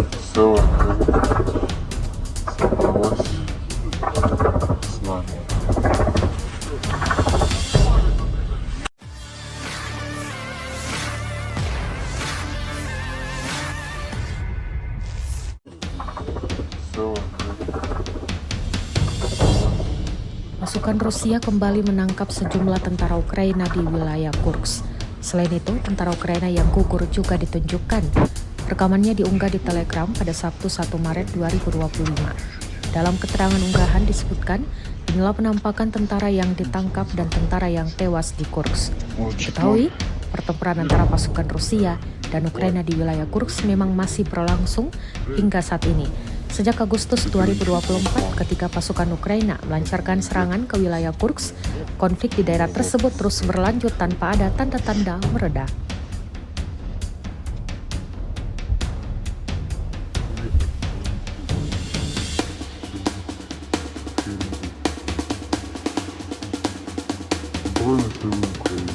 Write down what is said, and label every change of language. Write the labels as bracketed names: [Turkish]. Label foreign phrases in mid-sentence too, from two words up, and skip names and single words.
[Russian] Села собралась с нами. Села [Indonesian] Pasukan Rusia kembali menangkap sejumlah tentara Ukraina di wilayah Kursk. Selain itu, tentara Ukraina yang gugur juga ditunjukkan. Rekamannya diunggah di Telegram pada Sabtu 1 Maret 2025. Dalam keterangan unggahan disebutkan, inilah penampakan tentara yang ditangkap dan tentara yang tewas di Kursk. Diketahui, pertempuran antara pasukan Rusia dan Ukraina di wilayah Kursk memang masih berlangsung hingga saat ini. Sejak Agustus 2024, ketika pasukan Ukraina melancarkan serangan ke wilayah Kursk, konflik di daerah tersebut terus berlanjut tanpa ada tanda-tanda mereda. [Ukrainian] Збройні сили України.